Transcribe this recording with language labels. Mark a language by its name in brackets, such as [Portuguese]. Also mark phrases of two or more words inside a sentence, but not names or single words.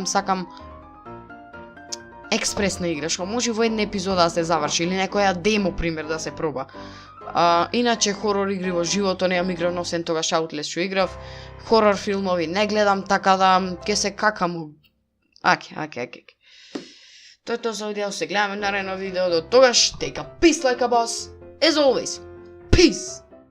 [Macedonian] Сакам експресна игра, што може во една епизода да се заврши или некоја демо пример да се проба. Иначе хорор игри во живото неам играв, освен тогаш аутлет што играв. Хорор филмови не гледам, така да ќе се какам. Аке. Тоа е тоа за видео, се гледаме наредно видео, до тогаш, [English] take a peace like a boss, as always, peace!